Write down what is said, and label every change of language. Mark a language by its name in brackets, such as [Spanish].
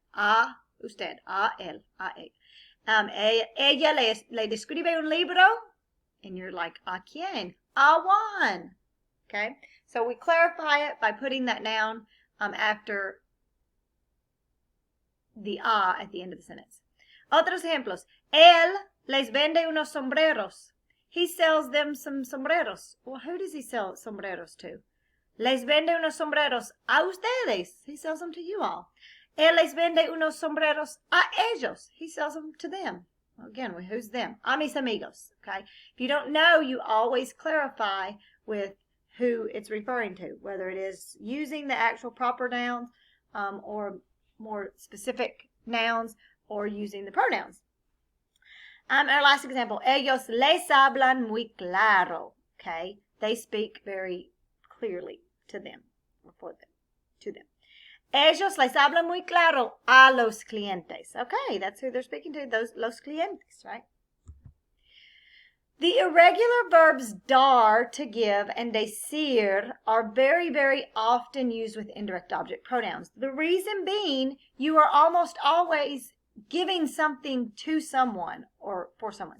[Spanish] A usted, a él, a ella. Ella le describe un libro, [English] and you're like, [Spanish] ¿a quién? A Juan. [English] Okay? So we clarify it by putting that noun after the a at the end of the sentence. [Spanish] Otros ejemplos. Él les vende unos sombreros. [English] He sells them some sombreros. Well, who does he sell sombreros to? [Spanish] Les vende unos sombreros a ustedes. [English] He sells them to you all. [Spanish] Él les vende unos sombreros a ellos. [English] He sells them to them. Again, who's them? [Spanish] A mis amigos. [English] Okay. If you don't know, you always clarify with who it's referring to, whether it is using the actual proper nouns or more specific nouns or using the pronouns. Our last example, [Spanish] ellos les hablan muy claro. [English] Okay. They speak very clearly to them or for them, to them. [Spanish] Ellos les hablan muy claro a los clientes. [English] Okay, that's who they're speaking to, [Spanish] los clientes, [English] right? The irregular verbs dar, to give, and decir are very, very often used with indirect object pronouns. The reason being, you are almost always giving something to someone or for someone.